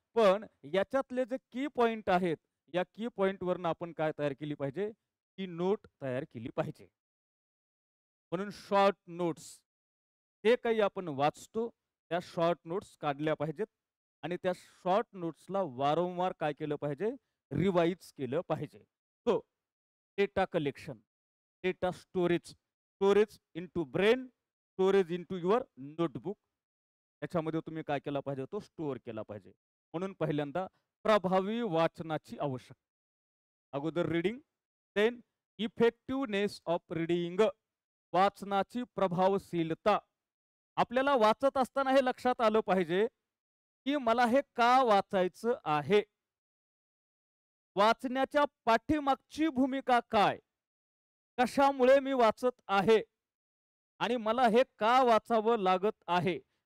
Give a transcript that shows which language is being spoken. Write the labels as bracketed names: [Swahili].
[Marathi] पण याच्यातले जे की पॉइंट आहेत, या की पॉइंट वरनं आपण काय तयार केली पाहिजे? की नोट तयार केली पाहिजे. म्हणून शॉर्ट नोट्स, जे काही आपण वाचतो त्या शॉर्ट नोट्स काढल्या पाहिजेत. आणि त्या शॉर्ट नोट्सला वारंवार काय केलं पाहिजे? रिवाइज केलं पाहिजे. [English] So data collection, data storage, storage into brain, storage into your notebook. [Marathi] त्याच्यामध्ये तुम्ही काय केला पाहिजे? तो स्टोअर केला पाहिजे. म्हणून पहिल्यांदा प्रभावी वाचनाची आवश्यकता. अगोदर [English] reading, then effectiveness of reading, [Marathi] वाचनाची प्रभावशीलता. आपल्याला वाचत असताना हे लक्षात आलं पाहिजे की मला हे का वाचायचं आहे, वाचण्याच्या पाठीमागची भूमिका काय, कशामुळे मी वाचत आहे, आणि मला हे का वाचावं लागत आहे.